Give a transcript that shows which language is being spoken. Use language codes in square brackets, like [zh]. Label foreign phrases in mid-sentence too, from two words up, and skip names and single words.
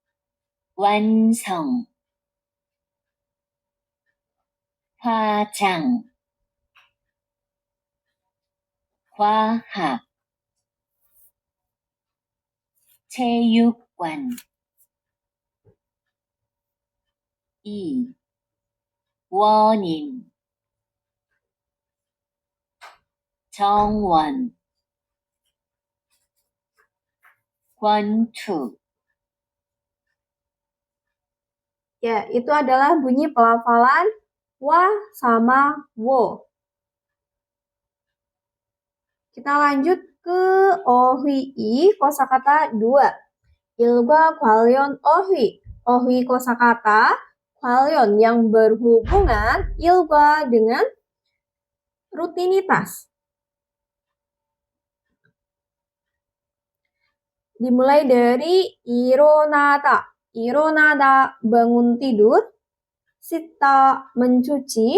[ko] 완성 화장 과학 체육관 2. 원인 정원 권투 [id] Ya, itu adalah bunyi pelafalan wa sama wo. Kita lanjut ke 어휘 kosakata 2. [ko] 일과 관련 어휘. [id] 어휘 kosakata 관련 yang berhubungan, ilga dengan rutinitas. Dimulai dari ironada. Ironada bangun tidur. Sita mencuci.